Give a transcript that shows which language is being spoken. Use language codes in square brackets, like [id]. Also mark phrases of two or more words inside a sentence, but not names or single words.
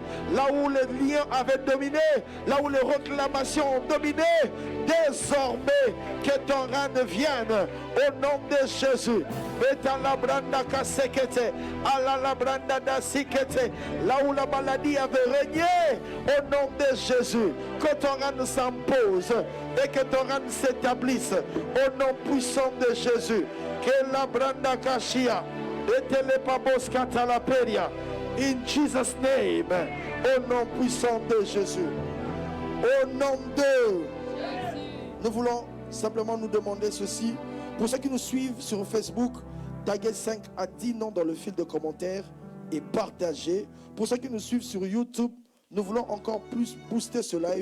[fr] Là où les liens avaient dominé, là où les réclamations ont dominé, désormais que ton règne vienne au nom de Jésus. Là où la maladie avait régné, au nom de Jésus, que ton règne s'impose et que ton règne s'établisse au nom puissant de Jésus. Que la branda kashia et telepabos katalaperia. [en] In Jesus' name, [fr] au nom puissant de Jésus. Au nom de nous voulons simplement nous demander ceci. Pour ceux qui nous suivent sur Facebook, taguez 5 à 10 noms dans le fil de commentaires et partagez. Pour ceux qui nous suivent sur YouTube, nous voulons encore plus booster ce live.